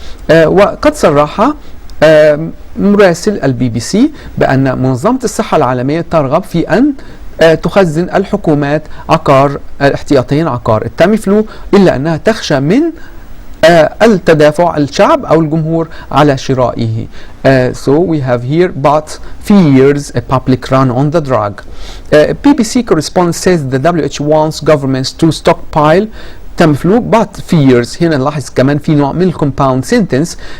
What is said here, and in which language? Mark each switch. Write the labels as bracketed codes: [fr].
[ar] وقد صرح مراسل البي بي سي بأن منظمة الصحة العالمية ترغب في أن تخزن الحكومات احتياطيا عقار التاميفلو، إلا أنها تخشى من التدافع الشعب أو الجمهور على شرائه. [en] So we have here but fears a public run on the drug. BBC correspondent says the WHO wants governments to stockpile Tamiflu but fears. [ar] هنا نلاحظ كمان في نوع من compound sentence.